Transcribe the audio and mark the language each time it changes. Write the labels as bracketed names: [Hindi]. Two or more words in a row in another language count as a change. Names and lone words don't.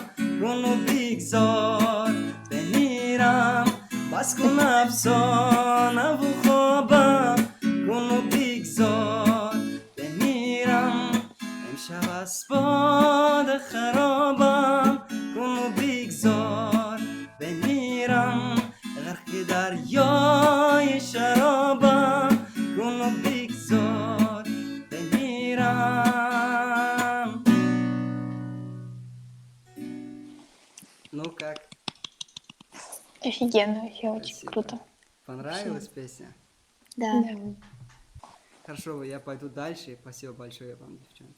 [Tajik] رونو بگذار بمیرم بس کن افسانه و خوابم رونو بگذار بمیرم امشب اسباد خرابم رونو بگذار بمیرم غرق دریای شرابم رونو بگذار بمیرم. [Russian] Ну как? Офигенно, вообще очень Спасибо. круто. Понравилась песня? Да. Хорошо, я пойду дальше. Спасибо большое вам, девчонки.